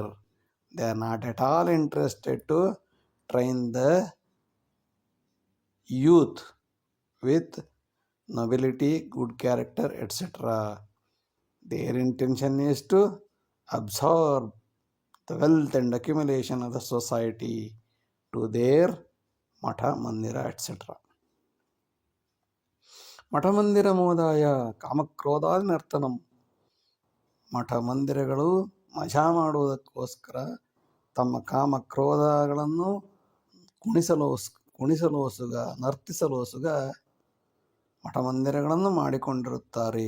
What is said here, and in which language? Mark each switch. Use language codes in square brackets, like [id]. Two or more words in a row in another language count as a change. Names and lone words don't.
[en] They are not at all interested to train the youth with nobility, good character, etc. Their intention is to absorb the wealth and accumulation of the society to their [kn] ಮಠ, ಮಂದಿರ, [en] etc. [sa] ಮಠಮಂದಿರ ಮೋದಾಯ ಕಾಮಕ್ರೋಧಾದಿನರ್ತನಂ. [kn] ಮಠ ಮಂದಿರಗಳು ಮಜಾ ಮಾಡುವುದಕ್ಕೋಸ್ಕರ ತಮ್ಮ ಕಾಮಕ್ರೋಧಗಳನ್ನು ಕುಣಿಸಲೋಸುಗ ನರ್ತಿಸಲೋಸುಗ ಮಠಮಂದಿರಗಳನ್ನು ಮಾಡಿಕೊಂಡಿರುತ್ತಾರೆ.